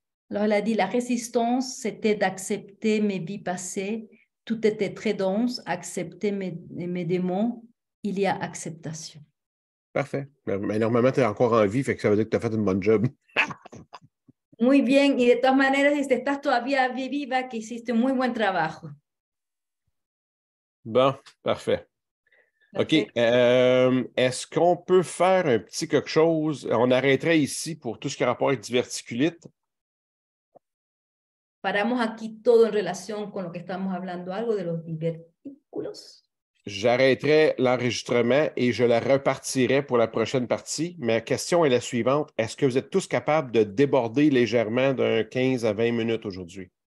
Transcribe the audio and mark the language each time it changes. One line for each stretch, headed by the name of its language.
French: Alors, elle a dit, la résistance, c'était d'accepter mes vies passées. Tout était très dense. Accepter mes démons. Il y a acceptation. Parfait. Mais normalement, tu es encore en vie, fait que ça veut dire que tu as fait une bonne job.
Spanish: Muy bien. Y de todas maneras, si estás todavía viva, que hiciste muy buen trabajo.
French: Bon, parfait. OK. Est-ce qu'on peut faire un petit quelque chose? On arrêterait ici pour tout ce qui a rapport avec diverticulite.
Spanish: Paramos aquí todo en relación con lo que estamos hablando, algo de los divertículos.
French: J'arrêterai l'enregistrement et je la repartirai pour la prochaine partie. Ma question est la suivante. Est-ce que vous êtes tous capables de déborder légèrement d'un 15 à 20 minutes aujourd'hui?